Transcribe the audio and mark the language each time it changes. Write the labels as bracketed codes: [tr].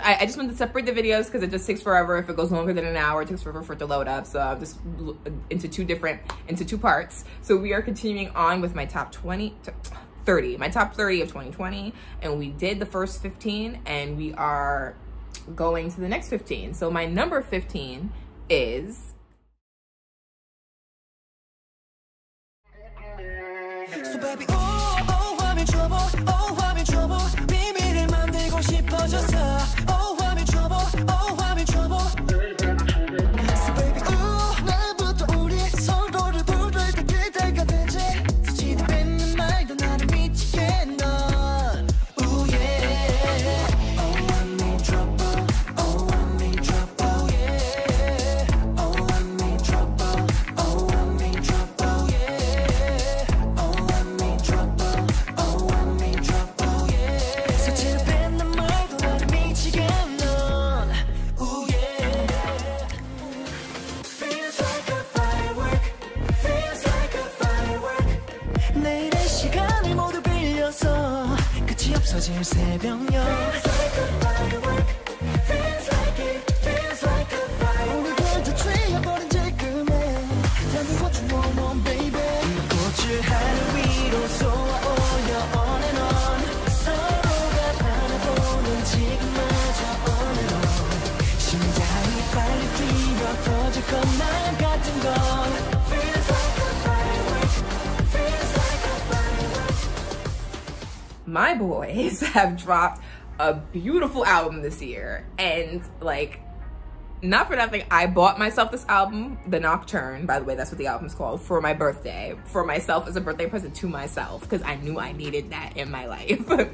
[en] I just want to separate the videos because it just takes forever. If it goes longer than an hour, it takes forever for it to load up. So I'm just into two parts. So we are continuing on with my top 30 of 2020, and we did the first 15 and we are going to the next 15. So my number 15 is So baby, [ko] 화면 줘봐, 화면 줘봐, 비밀을 만들고 싶어졌어. 화면 줘봐, 화면 줘봐. [en] So baby, [ko] 날부터 우리 서로를 부를 그때가 되지. 수치도 뱉는 말도 나를 미치게 넌. [en] Ooh yeah. I'm in trouble. I'm in trouble. Yeah. I'm in trouble. I'm in trouble. Yeah. I'm in trouble. I'm in trouble. Yeah. [ko] 수치도 뱉는 말도 나를 미치게 넌. [en] Ooh yeah. Feels like a firework. Feels like a firework. [ko] 내일의 시간을 모두 빌려서 끝이 없어질 새벽녘. [en] Feels like a firework. Feels like it. Feels like a firework. [ko] 우리 곁에 트여버린 지금에 [en] Tell me what you want, baby. [ko] 이 꽃을 하늘 위로 쏘아 올려 [en] on and on. [ko] 서로가 바라보는 지금마저 [en] on and on. [ko] 심장이 빨리 뛰어 터질 것만 같은 건 [en] Feels like a firework. Feels like a firework. My boys have dropped a beautiful album this year, and like, not for nothing, I bought myself this album, the Nocturne, by the way, that's what the album's called, for my birthday, for myself as a birthday present to myself, because I knew I needed that in my life.